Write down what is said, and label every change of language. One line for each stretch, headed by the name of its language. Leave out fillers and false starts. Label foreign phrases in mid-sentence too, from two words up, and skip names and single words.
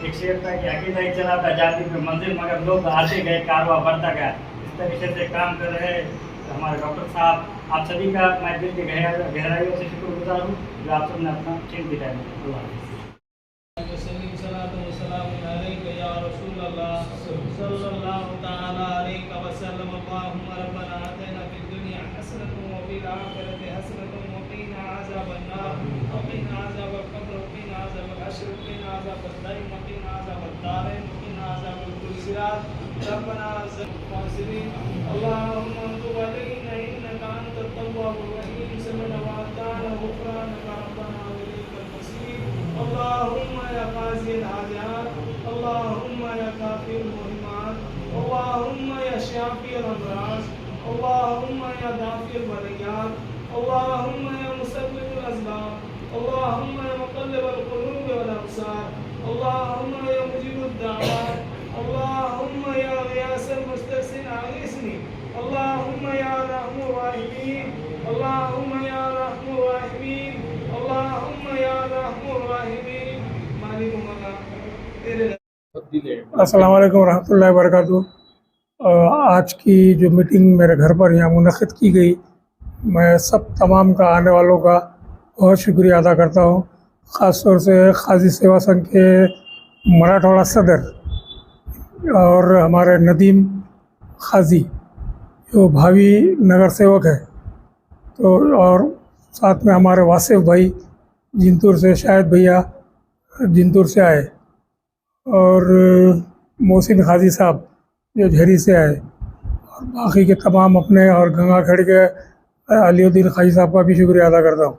Hindi: एक शेर था कि अकेला ही चला था जाति में मंजिल, मगर लोग आते गए, कारवां बढ़ता गया। इस तरीके से काम कर रहे हैं हमारे डॉक्टर साहब। आप सभी का मैं दिल की गहराइयों से शुक्रगुजार हूँ जो आप सबने अपना कीमती टाइम दिया।
Arabic: اللهم ربنا آتنا في الدنيا حسنة وفي الآخرة حسنة وقنا عذاب النار وقنا عذاب القبر وقنا عذاب الحشر وقنا عذاب الد دائم وقنا عذاب الدارين وقنا عذاب كل صراط ربنا زدنا اللهم تب علينا إنك أنت التواب الرحيم سمعنا وأطعنا غفرانك ربنا وإليك المصير اللهم يا قاضي الحاجات اللهم يا क़ाज़िल हाजात अल्लाहुम्मा या كافي المهمات اللهم يا شافي الأمراض اللهم يا دافع البليات اللهم يا مسبب الأسباب اللهم يا مقلب القلوب والأبصار اللهم يا مجيب الدعوات اللهم يا غياث المستغيثين أغثني اللهم يا أرحم الراحمين اللهم يا أرحم الراحمين اللهم يا أرحم الراحمين
Hindi: मालिक मौला तेरे
Arabic: السلام عليكم ورحمة الله وبركاته.
Hindi: आज की जो मीटिंग मेरे घर पर यहाँ मुनक़्क़िद की गई, मैं सब तमाम का आने वालों का बहुत शुक्रिया अदा करता हूँ। ख़ास तौर से क़ाज़ी सेवा संघ के मराठवाड़ा सदर और हमारे नदीम क़ाज़ी जो भावी नगर सेवक है, तो और साथ में हमारे वासिफ भाई जिंतूर से, शायद भैया जिंतूर से आए, और मोहसिन क़ाज़ी साहब जो झरी से आए, और बाकी के तमाम अपने और गंगाखेड़ के अलीउद्दीन क़ाज़ी साहब का भी शुक्रिया अदा करता हूँ।